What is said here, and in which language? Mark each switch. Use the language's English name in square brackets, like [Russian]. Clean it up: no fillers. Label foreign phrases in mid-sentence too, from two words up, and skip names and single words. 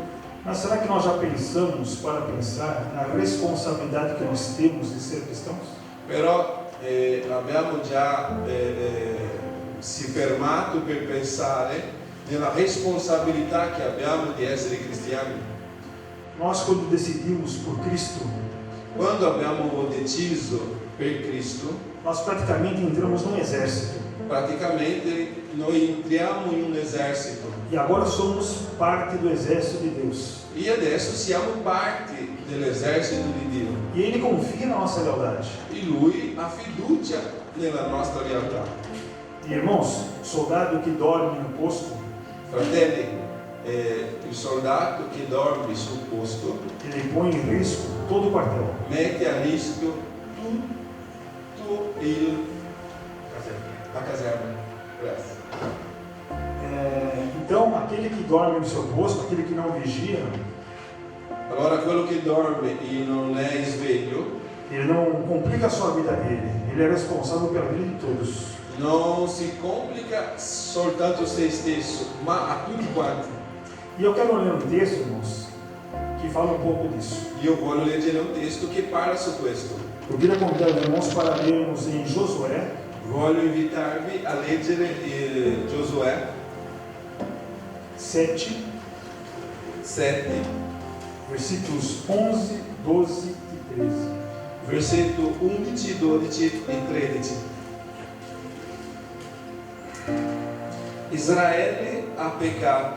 [Portuguese] Mas será que nós já pensamos para pensar na responsabilidade que nós temos de ser cristãos? [Italian] Però abbiamo già si fermato per pensare nella responsabilità che abbiamo di essere cristiani. [Portuguese] Nós, quando decidimos por Cristo, [Italian] quando abbiamo deciso per Cristo, [Portuguese] nós praticamente entramos num exército. [Italian] praticamente noi entriamo in un esercito [Portuguese] E agora somos parte do exército de Deus. [Italian] e adesso siamo parte dell'esercito di Dio [Portuguese] E Ele confia na nossa lealdade. [Italian] e Lui ha fiducia nella nostra lealtà. [Portuguese] E, irmãos, soldado que dorme no posto, [Italian] Fratelli, il soldato che dorme sul posto [Portuguese] ele põe em risco todo o quartel. [Italian] mette a rischio tutto a caserma. Grazie. [Portuguese] Então, aquele que dorme no seu posto, aquele que não vigia, [Italian] Allora quello che dorme e non è sveglio [Portuguese] ele não complica a sua vida dele. Ele é responsável pela vida de todos. [Italian] non si complica soltanto se stesso, ma a tutti quanti. [Portuguese] E eu quero ler um texto, irmãos, que fala um pouco disso. [Italian] Io voglio leggere un testo che parla su questo. [Portuguese] Eu queria convidar os irmãos para lermos em Josué, [Italian] Voglio invitarvi a leggere Giosuè [Portuguese] 7, [Italian] 7, [Portuguese] versículos 11, 12 e 13. [Italian] versetto 11, 12 e 13. Israele ha peccato.